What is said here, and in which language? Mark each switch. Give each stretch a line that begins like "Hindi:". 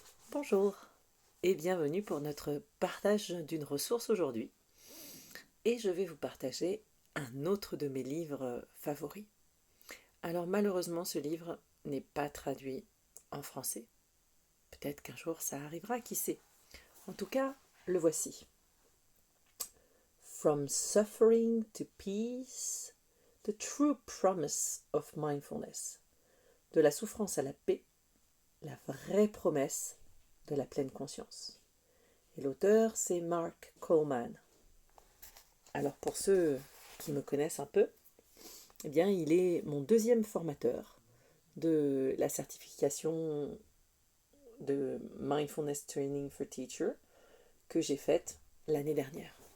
French: Bonjour et bienvenue pour notre partage d'une ressource aujourd'hui. Et je vais vous partager un autre de mes livres favoris. Alors malheureusement ce livre n'est pas traduit en français. Peut-être qu'un jour ça arrivera, qui sait. En tout cas, le voici.
English: From Suffering to Peace, the True Promise of Mindfulness.
French: De la souffrance à la paix, la vraie promesse de la pleine conscience. Et l'auteur, c'est Mark Coleman. Alors pour ceux qui me connaissent un peu, eh bien il est mon deuxième formateur de la certification de Mindfulness Training for Teacher que j'ai faite l'année dernière.